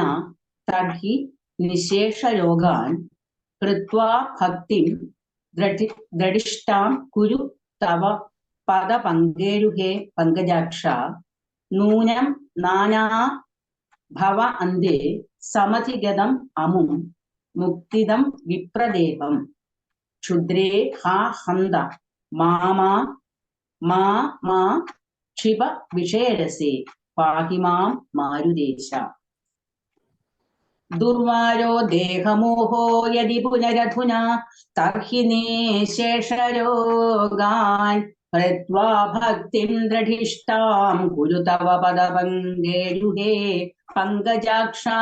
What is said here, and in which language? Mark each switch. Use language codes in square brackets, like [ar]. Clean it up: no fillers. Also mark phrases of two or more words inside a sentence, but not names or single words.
[sa] तर्हि निशेषयोगान् कृत्वा भक्तिं दृढिष्टां कुरु तव पदपङ्केरुहे पङ्कजाक्षा नूनं नाना भव अन्ते समधिगतम् अमुं मुक्तिदं विप्रदेहम् ക്ഷുദ്രേ ഹാ ഹന്ത മാമാ മാ മാ ക്ഷിപ വിഷയരസേ പാഹി മാം മാരുദേശ. ദുർവാരോ ദേഹമോഹോ യദി പുനരധുനാ തർഹി നിശേഷരോഗാൻ ഹൃത്വാ ഭക്തിം ദൃഢിഷ്ടാം കുരു തവ പദപങ്കേരുഹേ പങ്കജാക്ഷ.